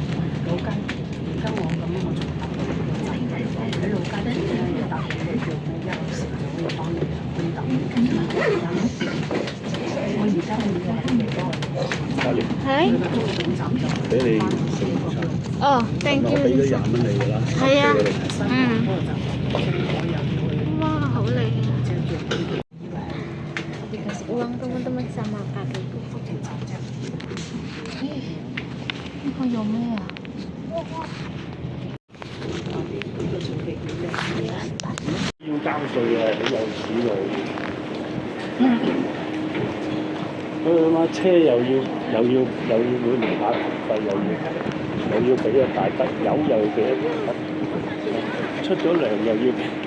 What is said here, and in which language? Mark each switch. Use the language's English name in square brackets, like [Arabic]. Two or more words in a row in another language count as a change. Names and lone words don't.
[Cantonese] 老街而家我咁樣我仲搭到喺老街咧，一搭地鐵叫1個時就可以翻嚟啦，可以搭到。我而家去嘅係幾多？係。俾你食午餐。哦 ， [English] thank you。 [Cantonese] 我俾咗20蚊你㗎啦。係啊。嗯。哇，好靚啊 ！ [Indonesian] Dikasih uang teman-teman sama kakekku. Ini kok yummy ya? [Cantonese] 要交稅啊！你有錢喎。佢媽車又要每年買牌費，又要俾一大筆，油又要俾一大筆，出咗糧又要俾。